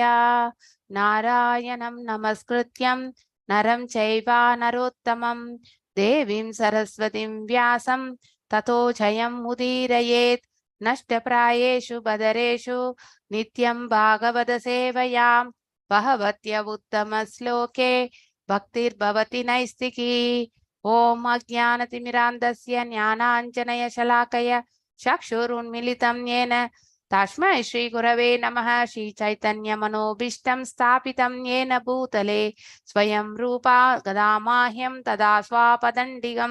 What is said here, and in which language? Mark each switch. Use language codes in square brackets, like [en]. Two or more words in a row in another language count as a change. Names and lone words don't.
[sa] नारायणं नमस्कृत्यं नरं चैव नरोत्तमं देवीं सरस्वतीं व्यासं ततो जयं उदीरयेत्. नष्टप्रायेषु भद्रेषु नित्यं भागवत सेवया भगवति उत्तम श्लोके भक्तिर्भवति नैस्तिकी. ओम अज्ञानतिमिरान्धस्य ज्ञानाञ्जनशलाकया चक्षुरुन्मीलितं येन तस्मै श्रीगुरवे नमः. श्रीचैतन्यमनोभीष्टं स्थापितं येन भूतले स्वयं रूपा गदामाह्यं तदा स्वापदण्डिगं.